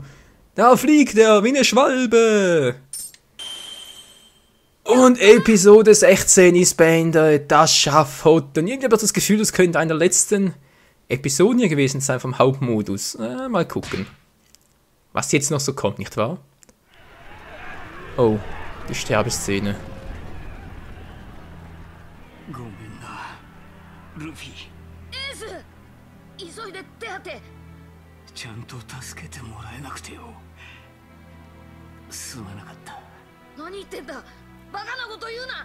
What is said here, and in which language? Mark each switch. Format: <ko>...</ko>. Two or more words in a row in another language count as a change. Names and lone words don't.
<de>Da fliegt er wie eine Schwalbe. Und Episode 16 ist beendet. Das Schafott. Und irgendwie habe ich das Gefühl, das könnte einer der letzten Episoden hier gewesen sein vom Hauptmodus. Mal gucken. Was jetzt noch so kommt, nicht wahr? Oh, die Sterbeszene. Luffy.</de> <ja>ちゃんと助けてもらえなくてよ。すまなかった。何言ってんだ。バカなこと言うな。</ja>